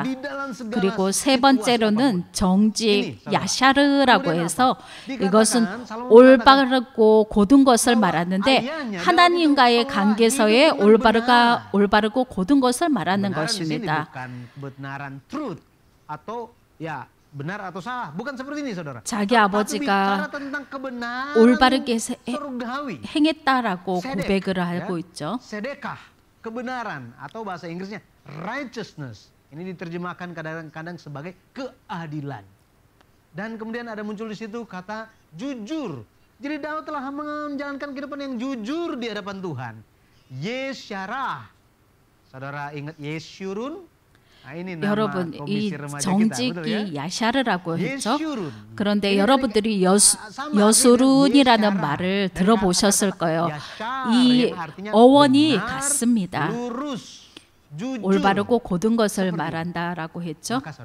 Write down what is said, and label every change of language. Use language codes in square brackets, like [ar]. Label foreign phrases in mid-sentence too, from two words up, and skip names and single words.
[ko] 그리고 세 번째로는 정직, 야샤르라고 해서 이것은 올바르고 고든 것을 말하는데 하나님과의 관계에서의 올바르고 고든 것을 말하는 것입니다. 자기 아버지가 올바르게 행했다라고 고백을 하고 있죠. [id] Kebenaran atau bahasa Inggrisnya righteousness. Ini diterjemahkan kadang-kadang sebagai keadilan. Dan kemudian ada muncul di situ kata jujur. Jadi Daud telah menjalankan kehidupan yang jujur di hadapan Tuhan. Yesyarah. Saudara ingat Yesyurun? [ko] 여러분 이 정직이 야샤르라고 했죠. 그런데 여러분들이 여수룬이라는 말을 들어보셨을 거예요. 이 어원이 같습니다. 올바르고 고든 것을 말한다라고 했죠.